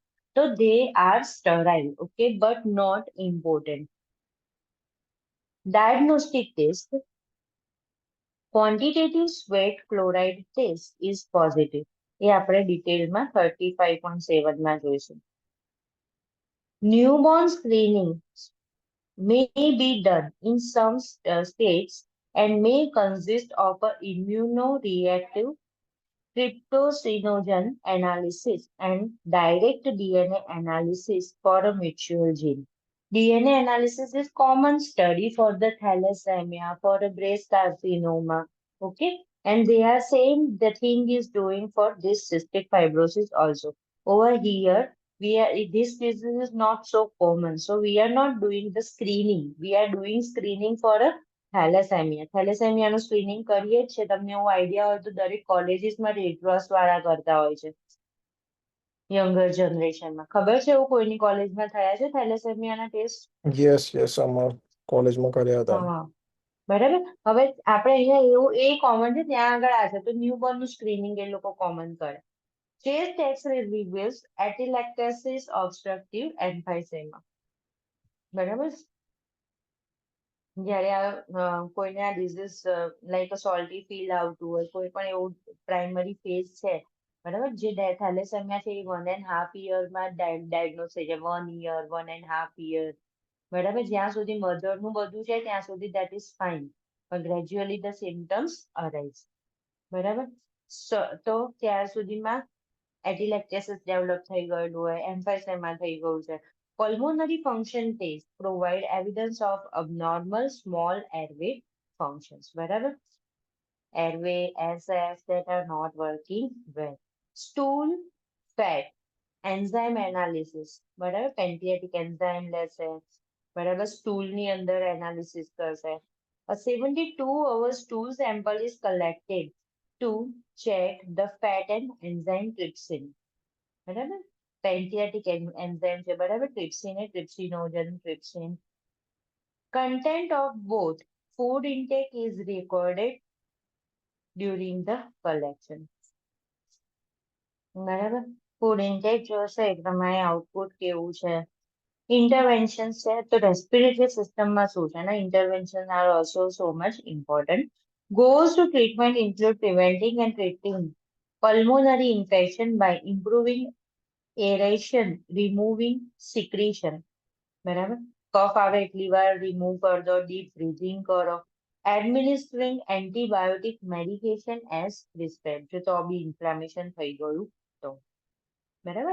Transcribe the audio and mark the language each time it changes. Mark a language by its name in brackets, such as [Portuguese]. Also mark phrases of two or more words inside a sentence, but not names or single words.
[English] તો they are sterile, okay, but not important. diagnostic test, quantitative sweat chloride test is positive. [Gujarati] એ આપણે ડિટેલમાં 35.7માં જોઈશું. [English] Newborn screening may be done in some states and may consist of a immunoreactive tryptosinogen analysis and direct DNA analysis for a mutual gene. DNA analysis is common study for the thalassemia, for a breast carcinoma, okay? And they are saying the thing is doing for this cystic fibrosis also. Over here, this disease is not so common, so we are not doing the screening. We are doing screening for a થેલેસેમિયા. [Gujarati] થેલેસેમિયાનું સ્ક્રીનિંગ કરીએ જ છે. તમને એવું આઈડિયા હોય તો દરેક કોલેજીસમાં રેડ ક્રોસ વાળા કરતા હોય છે [English] younger generation. [Gujarati] ખબર છે એવું કોઈની કોલેજમાં થયા છે થેલેસેમિયાના ટેસ્ટ? [English] yes yes, [Gujarati] અમાર કોલેજમાં કર્યા હતા. હા, બરાબર. હવે આપણે અહીંયા એવું એ કોમન છે, ત્યાં આગળ આ છે તો ન્યૂબોર્ન નું સ્ક્રીનિંગ એ લોકો કોમન કરે. [English] Chest X-ray reveals atelectasis obstructive emphysema. [Gujarati] બરાબર. જ્યારે કોઈને આ [English] disease like salty feel [Gujarati] આવતું હોય, કોઈ પણ એવું [English] primary phase [Gujarati] છે, બરાબર, જે થેલેસેમિયા છે એ 1.5 યરમાં ડાયગ્નોઝ થઈ જાય, 1 યર 1.5 યર, બરાબર. જ્યાં સુધી મધરનું બધું છે ત્યાં સુધી [English] that is fine, [Gujarati] પણ [English] gradually the symptoms arise, [Gujarati] બરાબર. તો ત્યાર સુધીમાં એટિલેક્ટેસિસ ડેવલપ થઈ ગયેલું હોય, એમ્ફાઇસેમા થઈ ગયું છે. [English] Pulmonary function tests provide evidence of abnormal small airway functions. [Gujarati] બરાબર. [English] Airway, SS that are not working well. Stool fat enzyme analysis. [Gujarati] બરાબર. [English] Pancreatic enzyme [Gujarati] લેશે. બરાબર. Stool ની અંદર analysis કરશે. [English] A 72-hour stool sample is collected to check the fat and enzyme trypsin. [Gujarati] બરાબર. [English] pancreatic enzyme [Gujarati] છે, બરાબર. ટ્રિપ્સિન એ ટ્રિપ્સિનોજન, ટ્રિપ્સિન. [English] Content of both food intake is recorded during the collection. [Gujarati] બરાબર. [English] food intake [Gujarati] જોશે એ પ્રમાણે આઉટપુટ કેવું છે. ઇન્ટરવેન્શન છે તો [English] respiratory system [Gujarati] શું છે ને, [English] intervention are also so much important. Goals to treatment include preventing and treating pulmonary infection by improving aeration, removing secretion, બરાબર. [Gujarati] કફ આવે એટલી વાર રિમૂવ કરી દો, [English] deep breathing [Gujarati] કરો. [English] administering antibiotic medication as prescribe, [Gujarati] જો તો બી ઇન્ફ્લામેશન થઈ ગયું તો, બરાબર.